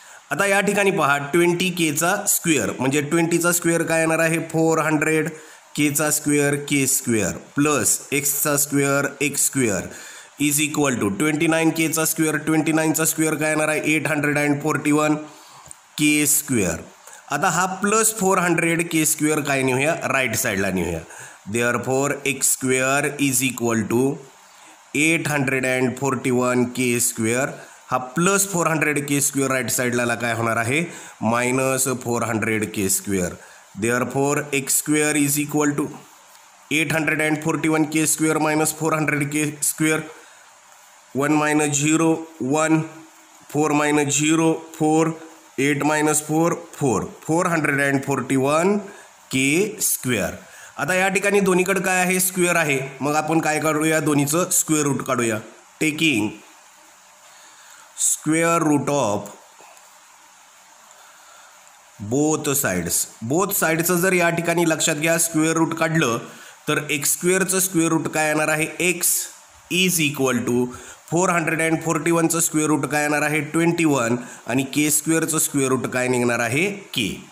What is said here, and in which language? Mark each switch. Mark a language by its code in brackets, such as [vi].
[mr] आता या ठिकाणी पहा 20Kचा स्क्वेअर म्हणजे 20चा स्क्वेअर काय येणार आहे 400 Kचा स्क्वेअर के स्क्वेअर प्लस एक्सचा square x square [en] is equal to [mr] 29Kचा square 29चा square काय येणार आहे 841 K स्क्वेअर. आता हा प्लस 400 K स्क्वेअर काय नेऊया राईट साईडला नेऊया. [en] Therefore x square is equal to 841 K square. [mr] हा प्लस 400 K स्क्वेअर राईट साईडला काय होणार आहे minus 400 K square. [en] Therefore x square is equal to 841 K square minus 400 K square 1 minus 0 1 4 minus 0 4 8 minus 4 4 441 K square. [mr] आता या ठिकाणी दोन्हीकडे काय आहे स्क्वेअर आहे मग आपण काय काढूया दोन्हीचं स्क्वेअर रूट काढूया. [en] taking square root of both साइड्सचं [mr] जर या ठिकाणी लक्षात घ्या स्क्वेअर रूट काढलं तर एक्स स्क्वेअरचं स्क्वेअर रूट काय येणार आहे x [en] is equal to [mr] 441चं square route काय येणार आहे 21 आणि के स्क्वेअरचं स्क्वेअर रूट काय निघणार आहे के.